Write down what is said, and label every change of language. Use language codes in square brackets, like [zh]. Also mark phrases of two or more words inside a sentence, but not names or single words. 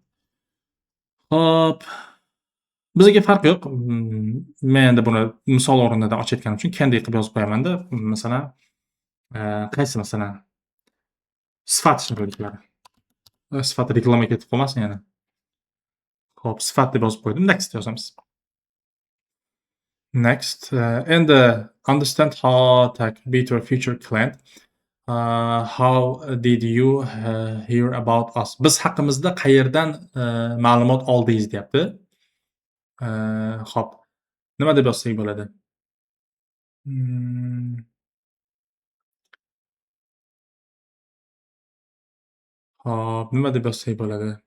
[uz] Hop. Bizga farq yo'q. Men endi buni misol o'rnida ochayotganim uchun candy qilib yozib qo'yaman-da. Masalan, qaysi masalan? Sifat shirinliklari. Sifat reklama ketib qolmasin yana. Hop, sifat deb yozib qo'ydim. Next yozamiz. Next. [en] Endi understand how to be to a future client. How did you hear about us? [uz] Biz haqimizda qayerdan ma'lumot oldingiz deyapti. Xo'p. Nima deb yozsak bo'ladi? Xo'p, nima deb yozsak bo'ladi?